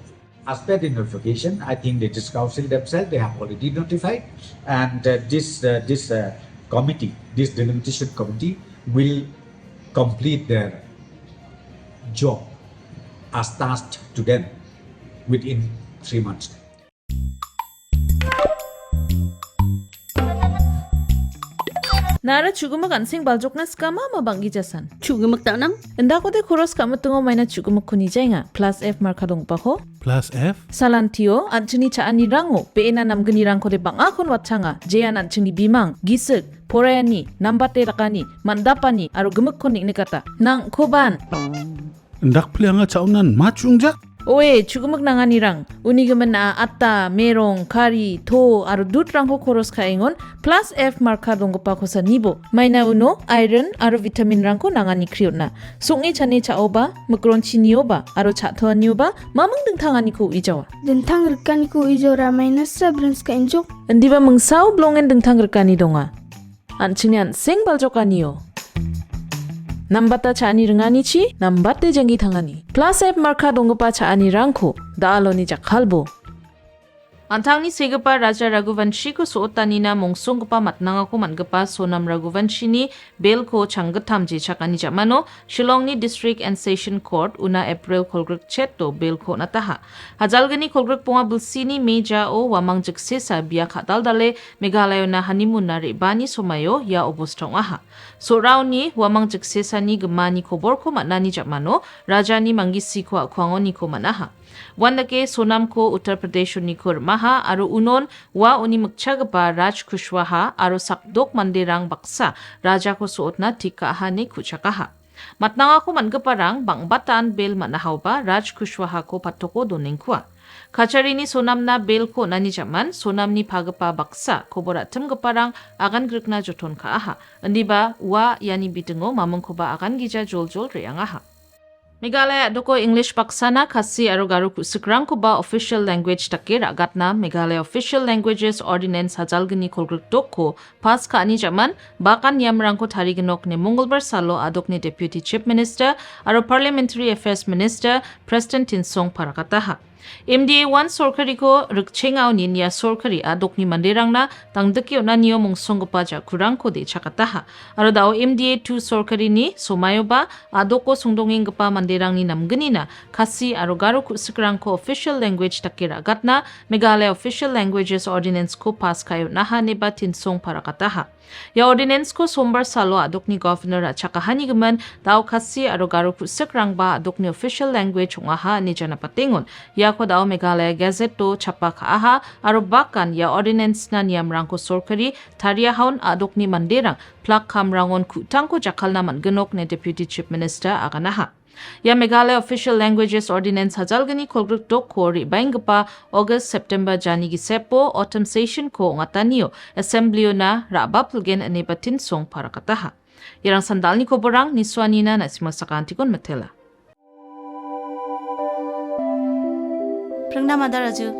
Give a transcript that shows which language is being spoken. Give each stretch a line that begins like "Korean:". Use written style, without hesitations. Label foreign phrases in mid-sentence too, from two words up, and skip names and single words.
English: As per the notification, I think the District Council themselves, they have already notified, and this committee, this delimitation committee, will complete their job as tasked to them within 3 months.
Garo: Nara chugumak ansing baljokna skama mabanggi jasan. Chugumak tanang? Enda ko de khoros kamutungo maina chugumak kuni jainga plus F markadong paho. Plus F? Salantio anchini chaani rango peena namgani rangko de banga kon watchanga jean anchini bimang gisik porayani nambate rakani mandapani aro gemuk konik nikata nang koban. Ndak plianga chaunan machungjak? Oe chugumak nanganirang unigemen na atta merong kari to aro dut rangko koros kaingon plus F marka donggo pa kosa nibo maina uno iron aro vitamin rangko nangani kriotna sungi chane chaoba mukronchi nioba aro chatho nioba mamang dengtangani ko ijawa Dentang rekan ko ijora minus sabrans ka injok. endiba mengsau blongen dengtang rekani donga anchinian sing baljokaniyo Nambata chaani rengani chi, nambate jangi thangani. Plus F marka dongpa chaani rangko, daaloni jakhalbo. Antangni segapa Raja Raghuvanshi ko sootanina mongsongpa matnanga ko mangapa Sonam Raghuvanshi ni bail ko changatam je chakani jamano Shillongni District and Session Court una April kolgruk chetto bail ko nataha. Hajalgani kolgruk ponga bulsini meja o wamang jeksesa biya khatal dale Meghalaya na honeymoon na rebani somayo ya obostong aha. So rauni wamang jeksesa ni gemani kobor ko matnani jamano Raja ni mangisi ko akwangoni ko manaha. Wandake Sonam ko Uttar Pradesh unikur maha aru unon wa uni mukchagapa Raj Kushwaha aru sakdok mandirang baksa raja ko suotna tikaha ni kuchakaha. Matnanga ko mangaparang bangbatan bel manahawba Raj Kushwaha ko patoko donengkwa. Kacharini Sonam na bel ko nanijaman Sonam ni pagapa baksa koboratem gaparang agan grikna joton kaaha. Andiba wa yani bitungo mamong ko ba agan gija jol reangaha. Meghalaya doko English paksana khasi aru garu kusikrang ko ba
English: official language
Garo: takir agatna Meghalaya Official Languages Ordinance hajalgni kolgruk ko pas ka ani jaman bakan yamrang ko thariginok ne Mongolbar salo adok ne
English: Deputy Chief Minister
Garo: aru
English: Parliamentary Affairs Minister
Garo: Preston Tinsong parakataha. MDA 1 sorkari ko rikchengao ni niya sorkari adok ni mandirang na tangdaki na niyo mong songgopa ja kurang ko de chakataha. Aro dao MDA 2 sorkari ni somayo ba adok ko songdonging gapa mandirang ni namgani na kasi aro garo kusikrang ko
English: official language
Garo: takira agatna Meghalaya Official Languages Ordinance ko pas kayo naha ne ba tinsong parakataha. Ya ordinance ko sombar salo adok ni governor at chakahani gaman dao kasi aro garo kusikrang ba adok ni
English: official language
Garo: ngaha ni janapatingon. Ya ko dao Meghalaya Gazette to chapa kaaha aro bakan ya ordinance na niyamrang ko sorkari tariyahaon adok ni mandirang plak kamrangon kutang ko jakal na manganok ni
English: Deputy Chief Minister
Garo: aganaha. Ya Meghalaya Official Languages Ordinance hajalgani kolgruk dok ko ribaingapa August September jani gisepo
English: autumn session
Garo: ko ngataniyo assemblyo na rabapulgen ane batin song parakataha. Yarang sandal ni koborang ni Swanina na simasakantikon matela. Prangna Madaraju.